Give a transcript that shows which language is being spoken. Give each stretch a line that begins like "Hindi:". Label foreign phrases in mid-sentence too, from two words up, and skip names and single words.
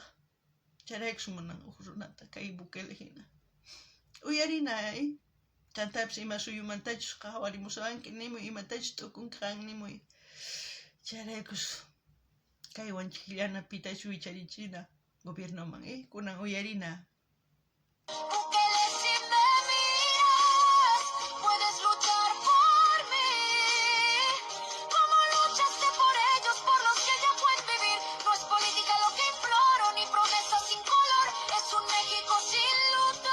Quechua: Charaykus munan uq runata kay Bukele hina. Uyarinay, chantapis ima suyumantachus qhawarimusunki nimuy, imatachus t'ukunki qan nimuy. Charaykus kaywan chikllanapitas wicharichina gobiernoman, kunan uyarina.
Spanish: Bukele, si me miras, puedes luchar por mí. Como luchaste por ellos, por los que ya pueden vivir. No es política lo que imploro, ni promesas sin color. Es un México sin luto.